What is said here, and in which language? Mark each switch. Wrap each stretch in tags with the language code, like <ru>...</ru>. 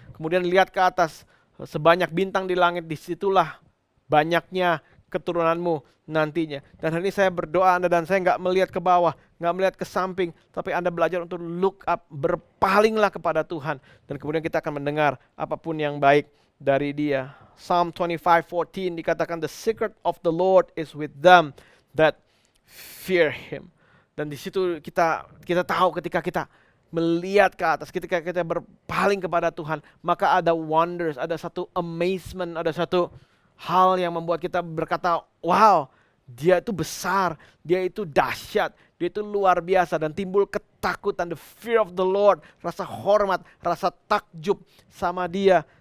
<id>Kemudian lihat ke atas, sebanyak bintang di langit, disitulah banyaknya keturunanmu nantinya. Dan hari ini saya berdoa Anda dan saya nggak melihat ke bawah, nggak melihat ke samping, tapi Anda belajar untuk</id> <en>look up,</en> <id>berpalinglah kepada Tuhan. Dan kemudian kita akan mendengar apapun yang baik dari Dia.</id> <en>Psalm 25:14</en> <id>dikatakan,</id> <en>the secret of the Lord is with them that fear Him.</en> <id>Dan di situ kita tahu ketika kita melihat ke atas, ketika kita berpaling kepada Tuhan, maka ada wonders, ada satu amazement, ada satu hal yang membuat kita berkata, wow, Dia itu besar, Dia itu dahsyat, Dia itu luar biasa, dan timbul ketakutan,</id> <en>the fear of the Lord,</en> <id>rasa hormat, rasa takjub sama Dia.</id>